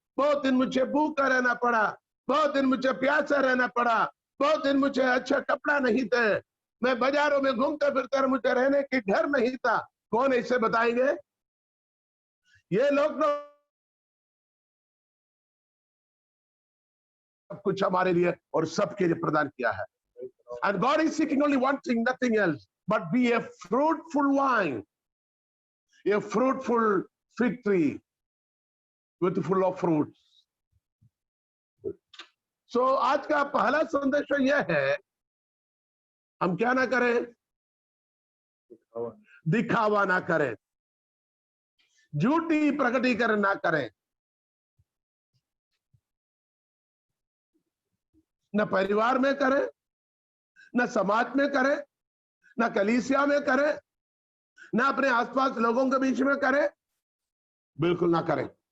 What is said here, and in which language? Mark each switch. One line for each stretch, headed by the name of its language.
Hindi: बहुत दिन मुझे भूखा रहना पड़ा, बहुत दिन मुझे प्यासा रहना पड़ा, बहुत दिन मुझे अच्छा कपड़ा नहीं थे, मैं बाजारों में घूमते फिरते, मुझे रहने के घर नहीं था। कौन ऐसे बताएंगे? ये लोग सब कुछ हमारे लिए और सबके लिए प्रदान किया है।
English: And God is seeking only one thing, nothing else, but be a fruitful vine, a fruitful fig tree with full of fruits. So
Hindi: आज का पहला संदेश यह है, हम क्या ना करें? दिखावा ना करें, झूठी प्रकटीकरण ना करें, न परिवार में करें, न समाज में करें, न कलीसिया में करें, न अपने आसपास लोगों के बीच में करें, बिल्कुल ना करें।